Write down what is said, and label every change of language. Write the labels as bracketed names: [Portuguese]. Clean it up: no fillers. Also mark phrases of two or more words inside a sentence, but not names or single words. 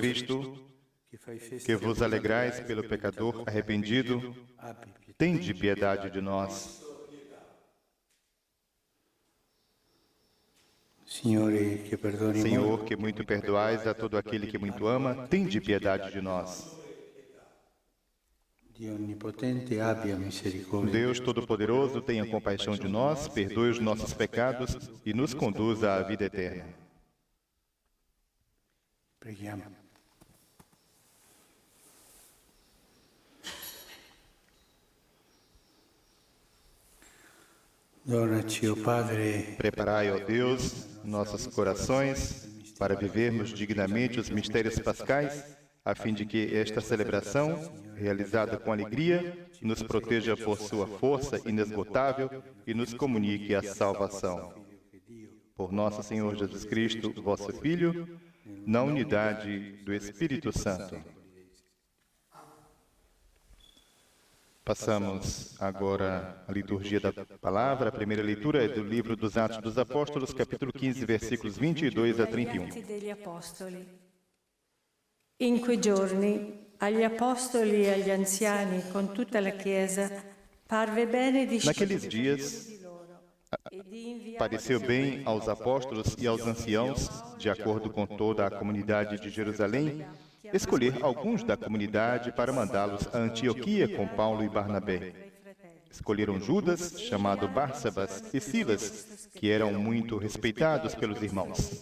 [Portuguese] que vos alegrais pelo pecador arrependido, tende piedade de nós. Senhor, que muito perdoais a todo aquele que muito ama, tende piedade de nós. [Italian] Dio Onnipotente abbia misericórdia. [Portuguese] Deus Todo-Poderoso, tenha compaixão de nós, perdoe os nossos pecados e nos conduza à vida eterna. [Italian] Preghiamo. Dona-ci, [Portuguese] ó Padre, Preparai, ó Deus, nossos corações para vivermos dignamente os mistérios pascais, a fim de que esta celebração, realizada com alegria, nos proteja por sua força inesgotável e nos comunique a salvação. Por nosso Senhor Jesus Cristo, vosso Filho, na unidade do Espírito Santo. Passamos agora à liturgia da palavra. A primeira leitura é do livro dos Atos dos Apóstolos, capítulo 15, versículos 22 a 31. [Italian] Degli Apostoli. In quei giorni, agli apostoli e agli anziani, con tutta la Chiesa, parve bene di [Portuguese] Naqueles dias, pareceu bem aos apóstolos e aos anciãos, de acordo com toda a comunidade de Jerusalém, escolher alguns da comunidade para mandá-los a Antioquia com Paulo e Barnabé. Escolheram Judas, chamado Barsabas, e Silas, que eram muito respeitados pelos irmãos.